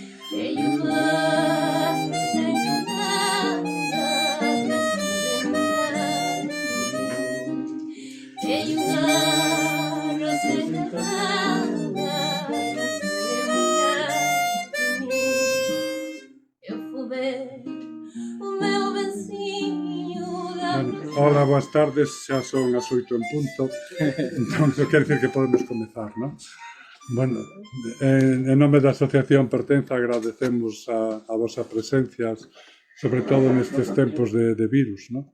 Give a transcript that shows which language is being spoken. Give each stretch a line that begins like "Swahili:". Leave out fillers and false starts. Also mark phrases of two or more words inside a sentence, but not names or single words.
Portuguese: Tenho uma encantada para se lembrar de mim. Tenho uma rosa encantada para se lembrar de mim. Eu vou ver o meu vencinho da
Galician: Hola, boas tardes, xa son as 8 en punto, entón quer dicir que podemos comezar, non? Bueno, en nome da Asociación Pertenza agradecemos a vosa presencia, sobre todo nestes tempos de virus, non?